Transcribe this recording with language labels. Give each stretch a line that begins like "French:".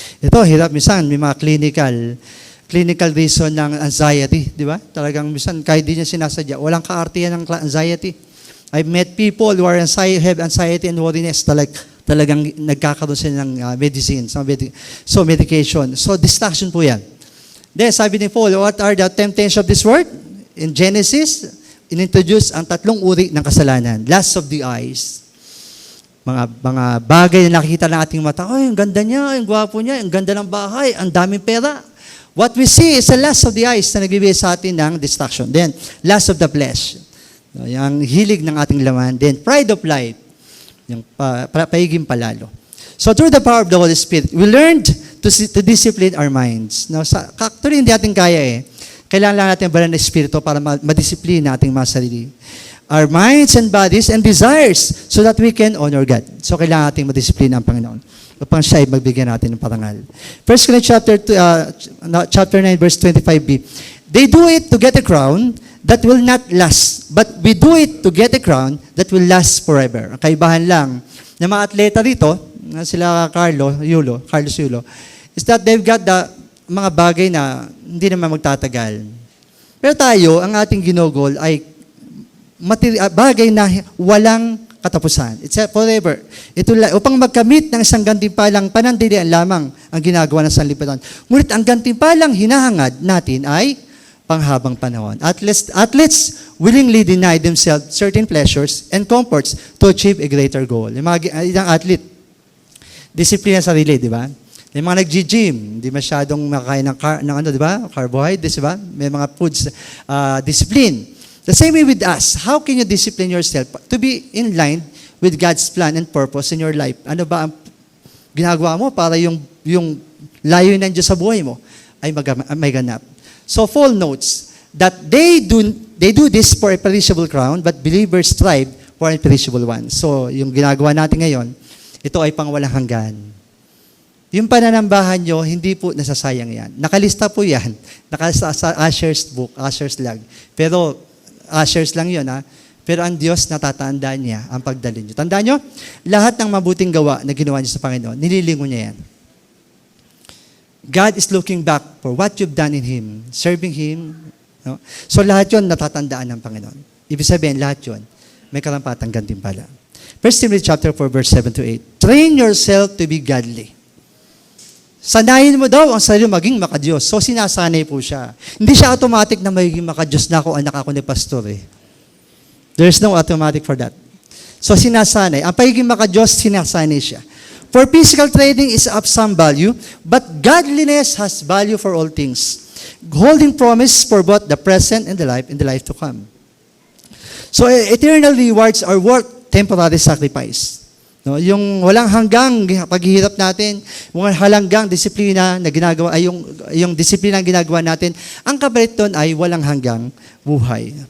Filipino: Ito, hirap minsan, may mga clinical reason ng anxiety, di ba? Talagang minsan kahit di niya sinasadya, walang kaartiyan ng anxiety.
English: I've met people who have anxiety and worriness,
Filipino: talagang nagkakaroon sila ng
English: medicine, so medication. So distraction po yan. Then
Filipino: sabi ni Paul,
English: what are the temptations of this world?
Filipino: In Genesis, inintroduce ang 3 uri ng kasalanan.
English: Lust of the eyes.
Filipino: Mga bagay na nakikita ng ating mata, ang ganda niya, ang gwapo niya, ang ganda ng bahay, ang daming pera.
English: What we see is a lust of the eyes
Filipino: na nagbibigay sa atin ng distraction.
English: Then, lust of the flesh.
Filipino: Yung hilig ng ating laman.
English: Then, pride of life.
Filipino: Yung paiging palalo.
English: So, through the power of the Holy Spirit, we learned to discipline our minds. Now, actually,
Filipino: hindi natin kaya Kailangan lang natin balan ng Espiritu para madisiplina nating mga sarili.
English: Our minds and bodies and desires so that we can honor God.
Filipino: So, kailangan nating madisiplina ang Panginoon upang siya ay magbigyan natin ng parangal.
English: 1 Corinthians chapter 9, verse 25b. They do it to get a crown that will not last, but we do it to get a crown that will last forever.
Filipino: Ang kaibahan lang ng mga atleta rito,
English: sila Carlos Yulo, is that they've got the
Filipino: mga bagay na hindi naman magtatagal. Pero tayo, ang ating ginugol ay bagay na walang katapusan.
English: It's forever.
Filipino: Upang magkamit ng isang gantimpalang panandalian lamang ang ginagawa ng sanlibutan. Ngunit ang gantimpalang hinahangad natin ay panghabang panahon.
English: Athletes willingly deny themselves certain pleasures and comforts to achieve a greater goal.
Filipino: Yung mga athlete, disiplina sa sarili, di ba? Yung mga nag-gym, hindi masyadong makain ng di ba?
English: Carbohydrates,
Filipino: di ba? May mga
English: foods, discipline. The same way with us. How can you discipline yourself to be in line with God's plan and purpose in your life?
Filipino: Ano ba ang ginagawa mo para yung layo ng Diyos sa buhay mo? ay may ganap.
English: So Paul notes that they do this for a perishable crown, but believers strive for a perishable one.
Filipino: So yung ginagawa natin ngayon, ito ay pangwalang hanggan. Yung pananambahan nyo, hindi po nasasayang yan. Nakalista po yan. Nakalista sa Asher's book, Asher's log. Pero, Asher's lang yun, ha? Pero ang Diyos, natatandaan niya ang pagdalin nyo. Tandaan nyo, lahat ng mabuting gawa na ginawa niyo sa Panginoon, nililingon niya yan.
English: God is looking back for what you've done in Him, serving Him.
Filipino: No? So lahat yun, natatandaan ng Panginoon. Ibig sabihin, lahat yun, may karampatang gantimpala.
English: 1 Timothy chapter 4, verse 7 to 8. Train yourself to be godly.
Filipino: Sanayin mo daw ang sarili maging makadiyos. So, sinasanay po siya. Hindi siya automatic na magiging makadiyos na ako, anak ako ni pastor eh.
English: There's no automatic for that.
Filipino: So, sinasanay. Ang pagiging makadiyos, sinasanay siya.
English: For physical training is of some value, but godliness has value for all things, holding promise for both the present and the life to come. So, eternal rewards are worth temporary sacrifice.
Filipino: No, yung walang hanggang paghihirap natin, walang halanggang disiplina na ginagawa, ay yung disiplina na ginagawa natin, ang kapalit doon ay walang hanggang buhay.